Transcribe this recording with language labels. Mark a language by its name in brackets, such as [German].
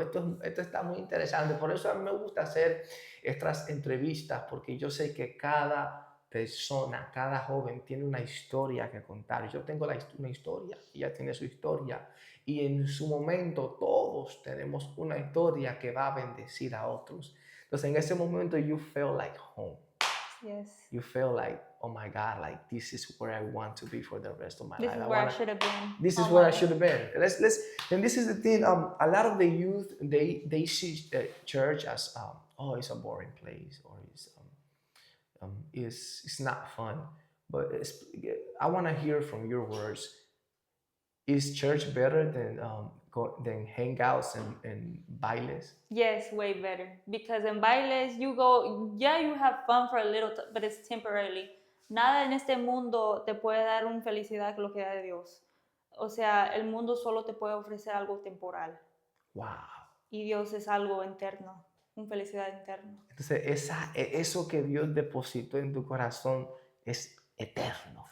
[Spanish] Esto está muy interesante. Por eso a mí me gusta hacer estas entrevistas, porque yo sé que cada persona, cada joven tiene una historia que contar. Yo tengo una historia, ella tiene su historia. Y en su momento todos tenemos una historia que va a bendecir a otros. Entonces en ese momento [English] you feel like home. Yes. You feel like, oh my God, like this is where I want to be for the rest of my life. This is where I should have been. This is where I should have been. And this is the thing. A lot of the youth they see church as oh, it's a boring place, or it's not fun. But I want to hear from your words. Is church better than hangouts and bailes? Yes, way better. Because in bailes, you go, yeah, you have fun for a little, but it's temporarily. [Spanish] Nada en este mundo te puede dar una felicidad que lo que da de Dios. O sea, el mundo solo te puede ofrecer algo temporal. Wow. Y Dios es algo eterno, una felicidad eterna. Entonces, eso que Dios depositó en tu corazón es eterno.